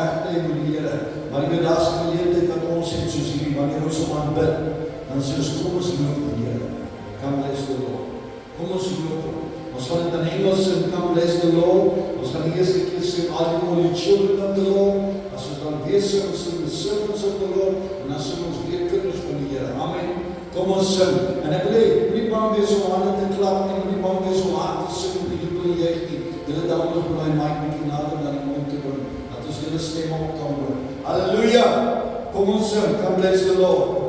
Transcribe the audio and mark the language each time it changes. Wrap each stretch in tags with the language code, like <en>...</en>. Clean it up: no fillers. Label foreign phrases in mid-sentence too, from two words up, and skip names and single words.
<af>hê met die Here. Maar jy weet, daar's 'n geleentheid wat ons het soos hierdie, wanneer ons hom aanbid, dan sê ons, kom ons loof die Here.</af> <en>Come bless the Lord.</en> <af>Kom ons loof hom. Ons gaan dit in Engels sing,</af> <en>come bless the Lord.</en> <af>Ons gaan die eerste keer sing,</af> <en>all you children of the Lord.</en> <af>As ons dan weer sing, ons sing</af> <en>the servants of the Lord,</en> <af>en dan sing ons weer kinders van die Here. Amen. Kom ons sing. En ek wil hê, moenie bang wees om hande te klap nie, moenie bang wees om hard te sing, die jubel juig nie. Julle dames moet daai mic bietjie nader na die mond te bring, dat ons julle stem op kan hoor. Halleluja! Kom ons sing,</af> <en>come bless the Lord.</en>